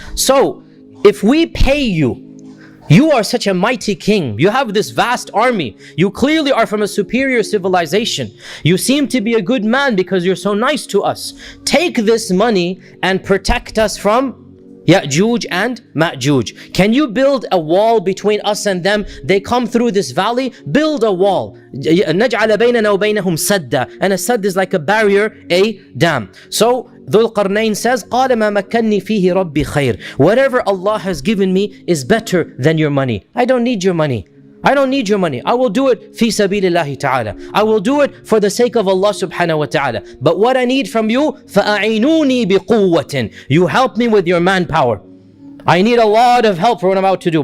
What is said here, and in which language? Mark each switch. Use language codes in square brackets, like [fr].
[en] So if we pay you, you are such a mighty king, you have this vast army, you clearly are from a superior civilization, you seem to be a good man because you're so nice to us. Take this money and protect us from Ya'juj and Ma'juj. Can you build a wall between us and them? They come through this valley. Build a wall. [ar] نَجْعَلَ بَيْنَنَا وَبَيْنَهُمْ سَدًّا. [en] And a sadd is like a barrier, a dam. So Dhul-Qarnayn says, [ar] قَالَ مَا مَكَّنِّي فِيهِ رَبِّي خَيْرٌ. [en] Whatever Allah has given me is better than your money. I don't need your money. I don't need your money. I will do it [ar] fi sabilillahi ta'ala. [en] I will do it for the sake of Allah subhanahu wa ta'ala. But what I need from you, [ar] فَأَعِنُونِي بِقُوَّةٍ. [en] You help me with your manpower. I need a lot of help for what I'm about to do.